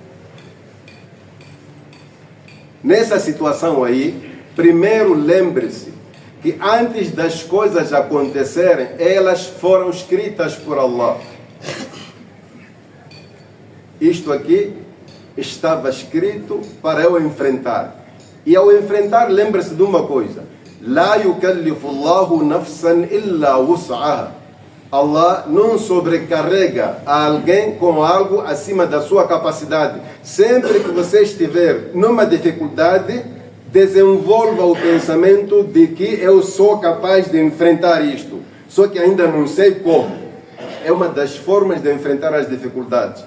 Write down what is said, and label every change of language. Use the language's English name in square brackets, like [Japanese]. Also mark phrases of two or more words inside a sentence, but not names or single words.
[Portuguese] Nessa situação aí, primeiro lembre-se que antes das coisas acontecerem, elas foram escritas por Allah. Isto aqui estava escrito para eu enfrentar. E ao enfrentar, lembre-se de uma coisa. [Arabic] لا يكلف الله نفسا إلا وسعها. [Portuguese] Allah não sobrecarrega a alguém com algo acima da sua capacidade. Sempre que você estiver numa dificuldade, desenvolva o pensamento de que eu sou capaz de enfrentar isto. Só que ainda não sei como. É uma das formas de enfrentar as dificuldades.